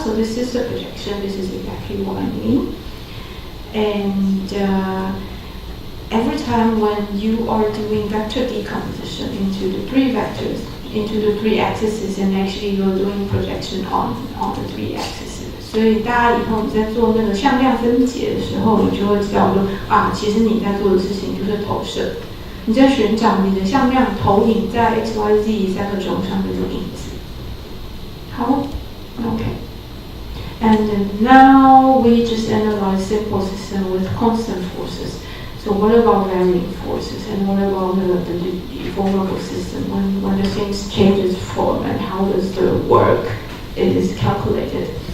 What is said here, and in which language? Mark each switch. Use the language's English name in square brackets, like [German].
[English] So this is the projection. This is exactly what I mean. And every time when you are doing vector decomposition into the three vectors, into the three axes, and actually you're doing projection on the three axes. [Chinese] 所以大家以后你在做那个向量分解的时候，你就会知道说啊，其实你在做的事情就是投射，你在寻找你的向量投影在 x、y、z 三个轴上面的影子。好 ，OK。 [English] And now we just analyze simple system with constant forces. So what about varying forces, and what about the deformable system when the things changes form, and how does the work is calculated?